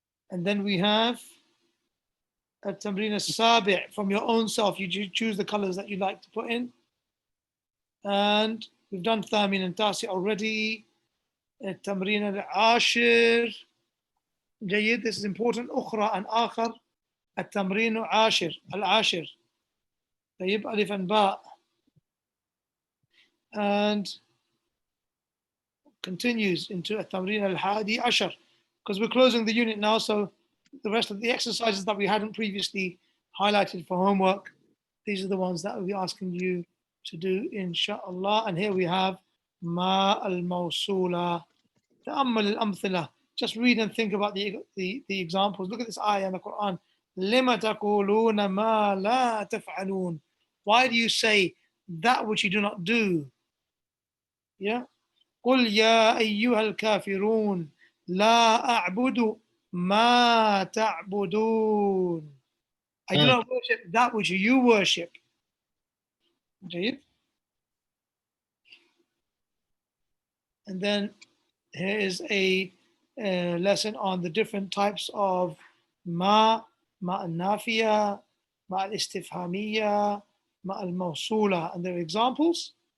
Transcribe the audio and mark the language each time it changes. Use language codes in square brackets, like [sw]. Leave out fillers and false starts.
[en] And then we have التمرين السابع, from your own self. You choose the colors that you like to put in. And we've done ثامن and تاسع already. [ar] التمرين العاشر. [en] جيد, this is important. [ar] أخرى and آخر. التمرين العاشر. طيب, ألف and باء. [en] And continues into التمرين الحادي عشر, because we're closing the unit now, so the rest of the exercises that we hadn't previously highlighted for homework, these are the ones that we'll be asking you to do, inshallah. And here we have ما الموصولة. [ar] تأمل الأمثلة. [en] Just read and think about the examples. Look at this ayah in the Quran. [ar] لما تقولون ما لا تفعلون. [en] Why do you say that which you do not do? Yeah. [ar] قل يا أيها الكافرون لا أعبد ما تعبدون. [en] I do not worship that which you worship. And then here is a lesson on the different types of ما النافية, ما الاستفهامية, ما الموصولة, and their examples.